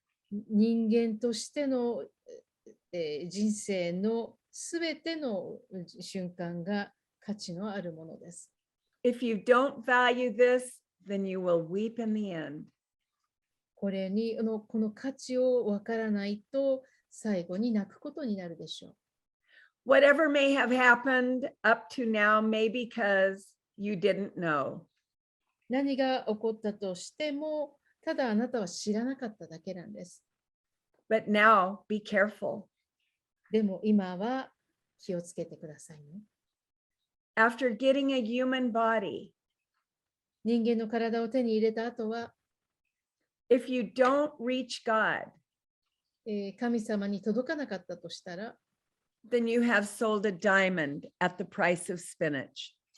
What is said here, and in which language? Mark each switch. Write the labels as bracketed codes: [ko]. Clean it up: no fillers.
[ja] 人間としての、人生のすべての瞬間が価値のあるものです。 [en] If you don't value this, then you will weep in the end. [ja] これにこの価値をわからないと最後に泣くことになるでしょう。 [en] Whatever may have happened up to now may because you didn't know. [ja] 何が起こったとしても、ただあなたは知らなかっただけなんです。 [en] But now, be careful. [ja] でも今は気をつけてくださいね。 [en] After getting a human body, [ja] 人間の体を手に入れた後は、 [en] if you don't reach God, [ja] 神様に届かなかったとしたら、 [en] then you have sold a diamond at the price of spinach.